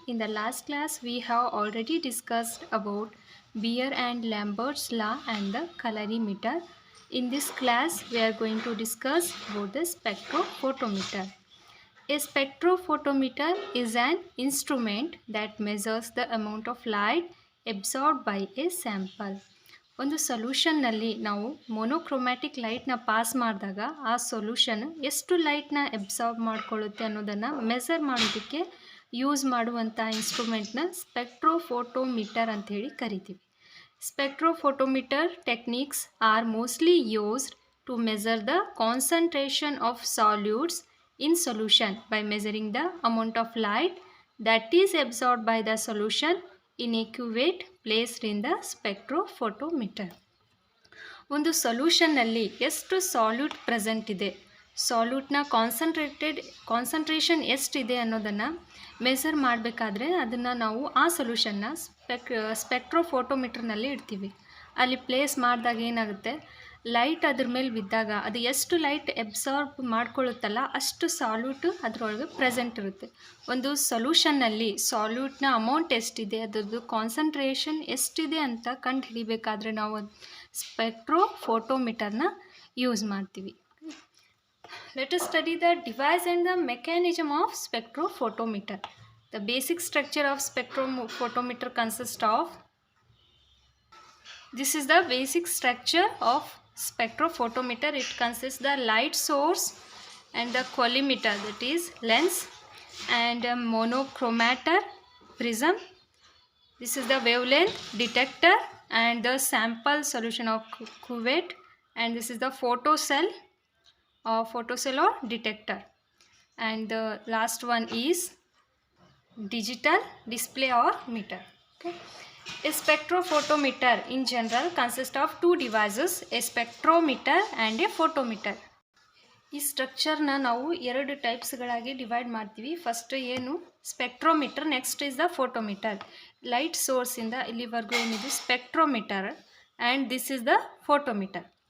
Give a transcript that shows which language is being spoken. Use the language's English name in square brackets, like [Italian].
[English] In the last class we have already discussed about Beer and Lambert's law and the colorimeter. In this class we are going to discuss about the spectrophotometer. A spectrophotometer is an instrument that measures the amount of light absorbed by a sample. [Kannada] ಒಂದು ಸೊಲ್ಯೂಷನ್ನಲ್ಲಿ ನಾವು ಮೊನೋಕ್ರೊಮ್ಯಾಟಿಕ್ ಲೈಟ್ನ pass ಮಾಡಿದಾಗ ಆ solution ಎಷ್ಟು ಲೈಟ್ನ absorb ಮಾಡ್ಕೊಳ್ಳುತ್ತೆ ಅನ್ನೋದನ್ನು measure ಮಾಡೋದಕ್ಕೆ use ಮಾಡುವಂಥ ಇನ್ಸ್ಟ್ರೂಮೆಂಟ್ನ spectrophotometer ಅಂಥೇಳಿ ಕರಿತೀವಿ. [English] Spectrophotometer techniques are mostly used to measure the concentration of solutes in solution by measuring the amount of light that is absorbed by the solution in a cuvette placed in the spectrophotometer. [Kannada] ಒಂದು ಸೊಲ್ಯೂಷನ್ನಲ್ಲಿ ಎಷ್ಟು salute present ಇದೆ, ಸಾಲ್ಯೂಟ್ನ concentration ಎಷ್ಟಿದೆ ಅನ್ನೋದನ್ನು measure ಮಾಡಬೇಕಾದ್ರೆ ಅದನ್ನು ನಾವು ಆ ಸೊಲ್ಯೂಷನ್ನ ಸ್ಪೆಕ್ಟ್ರೋಫೋಟೋಮೀಟರ್ನಲ್ಲಿ ಇಡ್ತೀವಿ. ಅಲ್ಲಿ ಪ್ಲೇಸ್ ಮಾಡಿದಾಗ ಏನಾಗುತ್ತೆ, ಲೈಟ್ ಅದ್ರ ಮೇಲೆ ಬಿದ್ದಾಗ ಅದು ಎಷ್ಟು ಲೈಟ್ ಎಬ್ಸಾರ್ಬ್ ಮಾಡ್ಕೊಳ್ಳುತ್ತಲ್ಲ ಅಷ್ಟು ಸಾಲ್ಯೂಟು ಅದರೊಳಗೆ ಪ್ರೆಸೆಂಟ್ ಇರುತ್ತೆ. ಒಂದು ಸೊಲ್ಯೂಷನ್ನಲ್ಲಿ ಸಾಲ್ಯೂಟ್ನ ಅಮೌಂಟ್ ಎಷ್ಟಿದೆ, ಅದರದ್ದು ಕಾನ್ಸಂಟ್ರೇಷನ್ ಎಷ್ಟಿದೆ ಅಂತ ಕಂಡು ಹಿಡಿಬೇಕಾದ್ರೆ ನಾವು ಸ್ಪೆಕ್ಟ್ರೋಫೋಟೋಮೀಟರ್ನ ಯೂಸ್ ಮಾಡ್ತೀವಿ. [English] Let us study the device and the mechanism of spectrophotometer. The basic structure of spectrophotometer consists of This is the basic structure of spectrophotometer. It consists the light source and the collimator, that is lens, and a monochromator, prism. This is the wavelength detector and the sample solution of cuvette, and this is the photocell or detector, and the last one is digital display or meter. Okay. A spectrophotometer in general consists of two devices, a spectrometer and a photometer. [Kannada] ಈ ಸ್ಟ್ರಕ್ಚರ್ನ ನಾವು ಎರಡು ಟೈಪ್ಸ್ಗಳಾಗಿ divide ಮಾಡ್ತೀವಿ. [English] First ಏನು spectrometer, next is the photometer. [Kannada] Light ಸೋರ್ಸಿಂದ ಇಲ್ಲಿವರೆಗೂ ಏನಿದೆ [English] Spectrometer and this is the photometer.